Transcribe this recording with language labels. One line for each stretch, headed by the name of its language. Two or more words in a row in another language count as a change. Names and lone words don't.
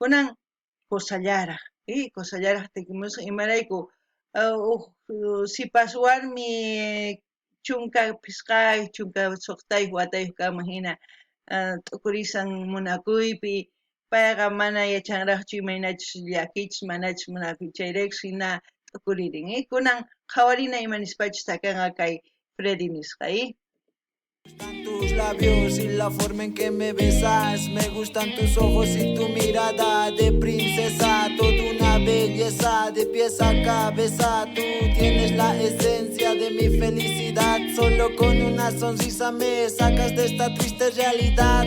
Quechua: Kunan Cosallaraj, cosallaraj tikimusqa imarayku sipas warmi chunka pisqay, chunka suqtayuq watayuq kanman hina t'ukurisan munakuypi payqa mana yachanraqchu imaynachus llakichis manachus munakuy chayraykus hina t'ukuririn kunan qhawarina imanispachus takanqa kay Freddy nisqa
Spanish: Gustan tus labios y la forma en que me besas. Me gustan tus ojos y tu mirada de princesa. Toda una belleza de pies a cabeza. Tú tienes la esencia de mi felicidad. Solo con una sonrisa me sacas de esta triste realidad.